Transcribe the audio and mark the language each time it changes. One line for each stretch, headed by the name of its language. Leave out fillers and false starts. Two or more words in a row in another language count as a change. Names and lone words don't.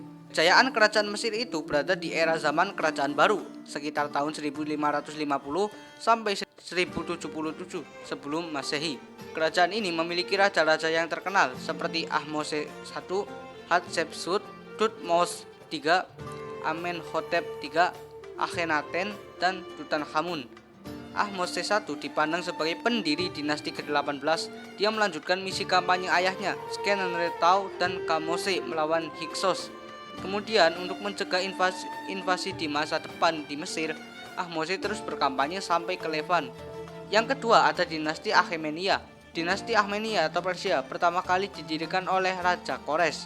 Indonesian: Kejayaan kerajaan Mesir itu berada di era zaman Kerajaan Baru, sekitar tahun 1550 sampai 1077 sebelum Masehi. Kerajaan ini memiliki raja-raja yang terkenal seperti Ahmose I, Hatshepsut, Thutmose III, Amenhotep III, Akhenaten, dan Tutankhamun. Ahmose I dipandang sebagai pendiri dinasti ke-18. Dia melanjutkan misi kampanye ayahnya, Skenenretau dan Kamose melawan Hyksos. Kemudian untuk mencegah invasi di masa depan di Mesir, Ahmose terus berkampanye sampai ke Levan. Yang kedua ada dinasti Achaemenida. Dinasti Achaemenida atau Persia pertama kali didirikan oleh Raja Kores.